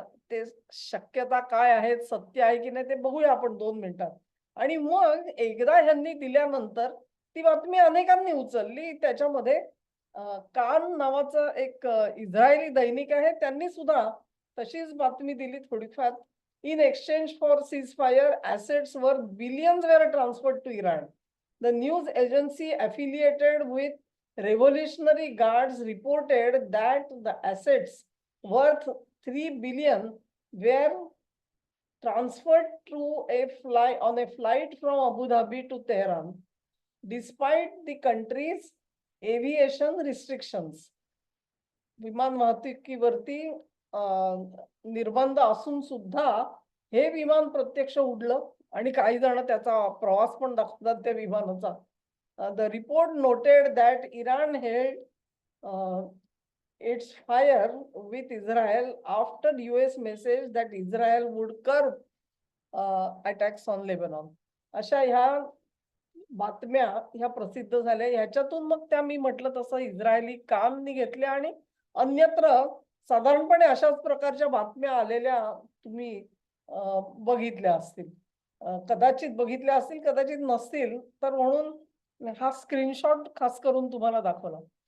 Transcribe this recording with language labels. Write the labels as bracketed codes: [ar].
[mr] ते शक्यता काय आहेत, सत्य आहे की नाही ते बघूया आपण 2 मिनिटात. आणि मग एकदा ह्यांनी दिल्यानंतर ती बातमी अनेकांनी उचलली. त्याच्यामध्ये कान नावाचं एक इस्रायली दैनिक आहे. त्यांनी सुद्धा तशीच बातमी दिली थोडीफार. In exchange for ceasefire [en] assets worth billions were transferred to Iran. The news agency affiliated with Revolutionary Guards reported that the assets worth 3 billion were transferred to on a flight from Abu Dhabi to Tehran, despite the country's aviation restrictions. [mr] विमान वाहतुकीवरती निर्बंध असून सुद्धा हे विमान प्रत्यक्ष उडलं आणि काही जण त्याचा प्रवास पण दाखवतात त्या विमानाचा. [en] The report noted that Iran held its fire with Israel after US message that Israel would curb attacks on Lebanon. [mr] अशा ह्या बातम्या ह्या प्रसिद्ध झाल्या. ह्याच्यातून मग त्या मी म्हटलं तसं इस्रायली कामनी घेतल्या आणि अन्यत्र साधारणपणे अशाच प्रकारच्या बातम्या आलेल्या तुम्ही बघितल्या असतील. कदाचित बघितल्या असतील, कदाचित नसतील. तर म्हणून हा स्क्रीनशॉट खास करून तुम्हाला दाखवला.